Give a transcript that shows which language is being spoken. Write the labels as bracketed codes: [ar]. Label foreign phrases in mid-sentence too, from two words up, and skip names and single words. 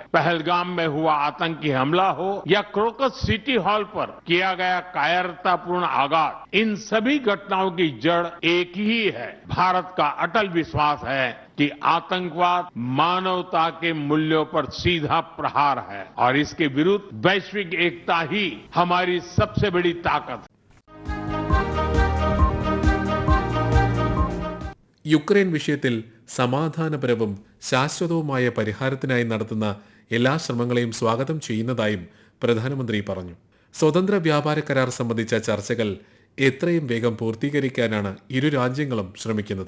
[hi] पहलगाम में हुआ आतंकी हमला हो या क्रोकस सिटी हॉल पर किया गया कायरतापूर्ण आघात, इन सभी घटनाओं की जड़ एक ही है. भारत का अटल विश्वास है कि आतंकवाद मानवता के मूल्यों पर सीधा प्रहार है और इसके विरुद्ध वैश्विक एकता ही हमारी सबसे बड़ी ताकत है. [ml] യുക്രൈൻ വിഷയത്തിൽ സമാധാനപരവും ശാശ്വതവുമായ പരിഹാരത്തിനായി നടത്തുന്ന എല്ലാ ശ്രമങ്ങളെയും സ്വാഗതം ചെയ്യുന്നതായും പ്രധാനമന്ത്രി പറഞ്ഞു. സ്വതന്ത്ര വ്യാപാര കരാർ സംബന്ധിച്ച ചർച്ചകൾ എത്രയും വേഗം പൂർത്തീകരിക്കാനാണ് ഇരു രാജ്യങ്ങളും ശ്രമിക്കുന്നത്.